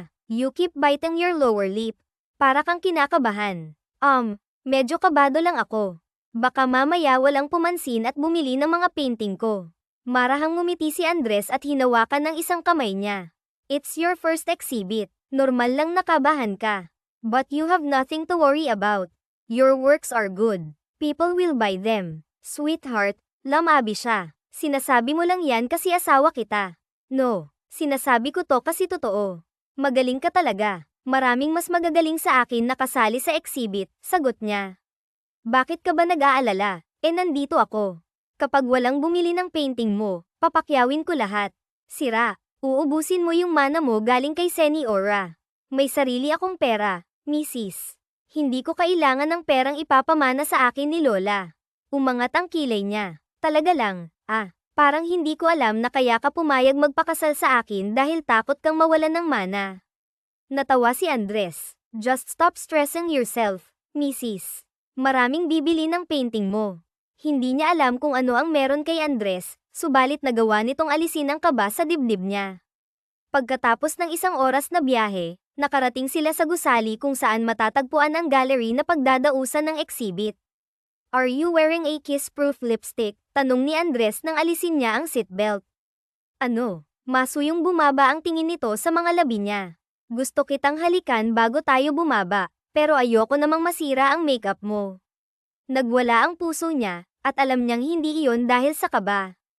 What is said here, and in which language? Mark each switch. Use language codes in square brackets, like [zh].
[en] You keep biting your lower lip. [tl] Para kang kinakabahan. Medyo kabado lang ako. Baka mamaya walang pumansin at bumili ng mga painting ko. Marahang ngumiti si Andres at hinawakan ng isang kamay niya. [en] It's your first exhibit. [tl] Normal lang nakabahan ka. [en] But you have nothing to worry about. Your works are good. People will buy them. Sweetheart, [tl] lamabi siya. Sinasabi mo lang yan kasi asawa kita. No, sinasabi ko to kasi totoo. Magaling ka talaga. Maraming mas magagaling sa akin na kasali sa exhibit, sagot niya. Bakit ka ba nag-aalala? Nandito ako. Kapag walang bumili ng painting mo, papakyawin ko lahat. Sira, uubusin mo yung mana mo galing kay Seniora. May sarili akong pera. Mrs. Hindi ko kailangan ng perang ipapamana sa akin ni Lola. Umangat ang kilay niya. Talaga lang, parang hindi ko alam na kaya ka pumayag magpakasal sa akin dahil takot kang mawalan ng mana. Natawa si Andres. [en] Just stop stressing yourself, Mrs. [tl] Maraming bibili ng painting mo. Hindi niya alam kung ano ang meron kay Andres, subalit nagawa nitong alisin ang kaba sa dibdib niya. Pagkatapos ng isang oras na biyahe, nakarating sila sa gusali kung saan matatagpuan ang gallery na pagdadausan ng exhibit. [en] Are you wearing a kiss-proof lipstick? [tl] Tanong ni Andres nang alisin niya ang seatbelt. Ano? Masuyong bumaba ang tingin nito sa mga labi niya. Gusto kitang halikan bago tayo bumaba, pero ayoko namang masira ang makeup mo. Nagwala ang puso niya, at alam niyang hindi iyon dahil sa kaba.